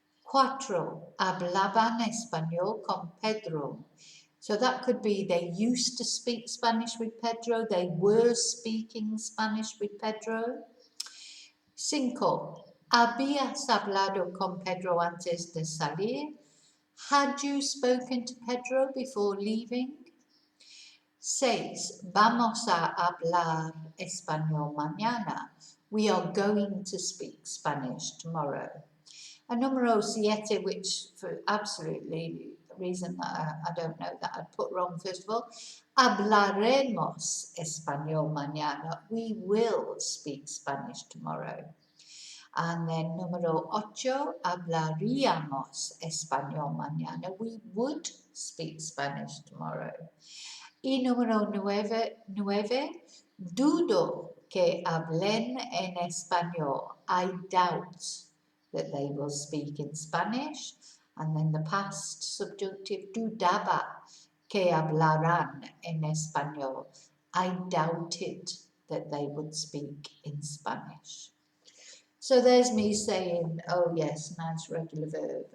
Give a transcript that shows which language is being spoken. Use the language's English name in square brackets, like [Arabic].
[Spanish] 4, hablaban español con Pedro. [English] So that could be they used to speak Spanish with Pedro, they were speaking Spanish with Pedro. [Spanish] 5, habías hablado con Pedro antes de salir. [English] Had you spoken to Pedro before leaving? [Spanish] 6, vamos a hablar español mañana. [English] We are going to speak Spanish tomorrow. And número 7, which for absolutely reason that I don't know that I'd put wrong first of all, [Spanish] hablaremos español mañana. [English] We will speak Spanish tomorrow. And then [Spanish] número 8, hablaríamos español mañana. [English] We would speak Spanish tomorrow. [Spanish] Y número 9, dudo que hablen en español. [English] I doubt that they will speak in Spanish. And then the past subjunctive, [Spanish] dudaba que hablarán en español. [English] I doubted that they would speak in Spanish. So there's me saying, oh yes, nice regular verb.